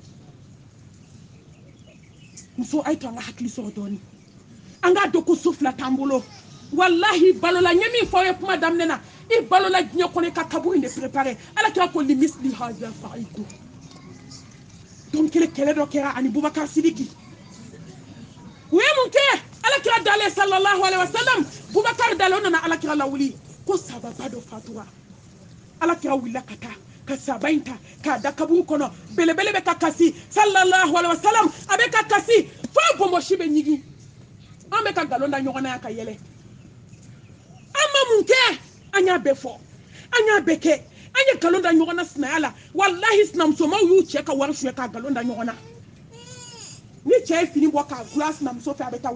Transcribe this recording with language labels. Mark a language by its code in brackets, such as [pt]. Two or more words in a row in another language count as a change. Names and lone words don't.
[bm] muso a ye to an ka hakili sɔrɔ dɔɔni an k'a dɔn ko so fila t'an bolo wallahi balola ɲɛ min fɔ aw ye kuma daminɛ na i balola diɲɛ kɔnɔ i ka kaburu in de préparer ala kira ko [ar] لمثل هذا فأعدوا [bm] donc kɛlɛ dɔ kɛra ani Bubakar Sidiki u ye mun kɛ ala kira dalen [ar] صلى الله عليه وسلم [bm] Bubakar dalen o nana ala kira lawuli ko sababa dɔ fatura ala kira wulila ka taa ka saba in ta k'a da kaburu kɔnɔ belebele bɛ ka kasi [ar] صلى الله عليه وسلم [bm] a bɛ ka kasi fo bɔnbɔsi bɛ ɲigi an bɛ ka nkalon da ɲɔgɔn na yan ka yɛlɛ an ma mun kɛ an y'a bɛɛ fɔ an y'a bɛɛ kɛ an ye nkalon da ɲɔgɔn na sinaya la wallahi sinamusomaw y'u cɛ ka wari suɲɛ k'a nkalon da ɲɔgɔn na ni cɛ ye fini bɔ k'a gulon a sinamuso fɛ a bɛ taa